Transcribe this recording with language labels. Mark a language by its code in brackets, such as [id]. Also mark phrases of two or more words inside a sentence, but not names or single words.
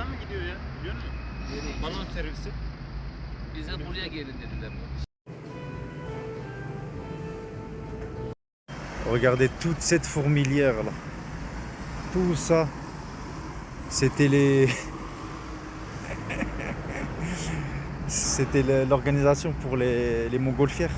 [tr] gidiyor ya. Biliyor musun? Balon servisi. Bize buraya gelin dediler. [fr] Regardez toute cette fourmilière là. Tout ça, c'était les... c'était l'organisation pour les montgolfières.